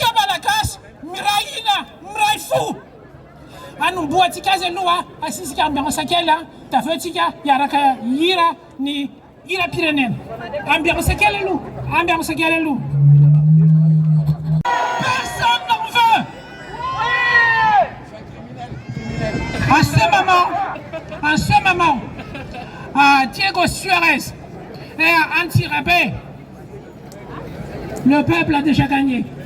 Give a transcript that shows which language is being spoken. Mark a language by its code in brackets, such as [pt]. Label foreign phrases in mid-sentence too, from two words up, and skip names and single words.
[mg] malagasy mirahina miray fo anomboatsika azy aloha asisika ambiance kely da aveo tsika hiaraka hira ny hira-pirenena. Ambiance kely aloha, ambiance kely aloha. [fr] Personne n'en veut. En ce moment, Diego Suarez est anti-rabais. Le peuple a déjà gagné.